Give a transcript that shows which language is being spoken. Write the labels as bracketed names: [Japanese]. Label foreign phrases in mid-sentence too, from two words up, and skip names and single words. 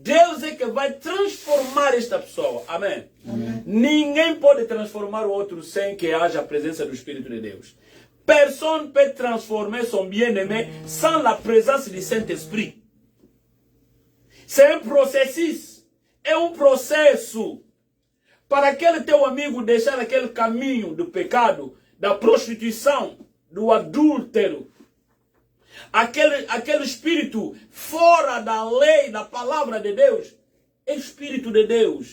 [Portuguese] Deus é que vai transformar esta pessoa. Amém? Ninguém pode transformar o outro sem que haja a presença do Espírito de Deus. [French] Personne ne peut transformer son bien-aimé sans la présence du Saint-Esprit. C'est un processus. [Portuguese] É um processo. Para aquele teu amigo deixar aquele caminho do pecado, da prostituição, do adúltero, aquele espírito fora da lei, da palavra de Deus, é Espírito de Deus.